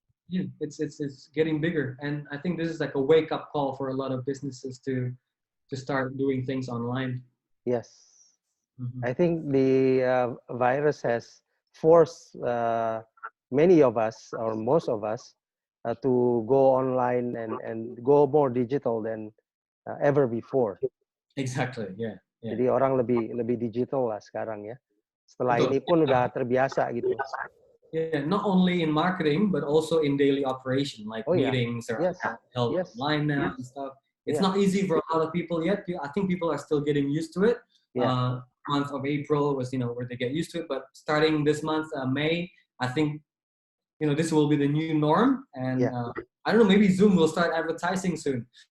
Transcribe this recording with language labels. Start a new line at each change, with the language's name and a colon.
English: It's getting bigger, and I think this is like a wake up call for a lot of businesses to start doing things online. Yes, I think the virus has forced many of us, or most of us, to go online and go more digital than ever before. Exactly. Yeah.
Indonesian: Jadi orang lebih digital lah sekarang ya. Setelah ini pun udah terbiasa gitu.
English: Yeah, not only in marketing but also in daily operation, like meetings are held online now and stuff. It's not easy for a lot of people yet. I think people are still getting used to it. Month of April was where they get used to it, but starting this month, May, I think this will be the new norm, and I don't know, maybe Zoom will start advertising soon.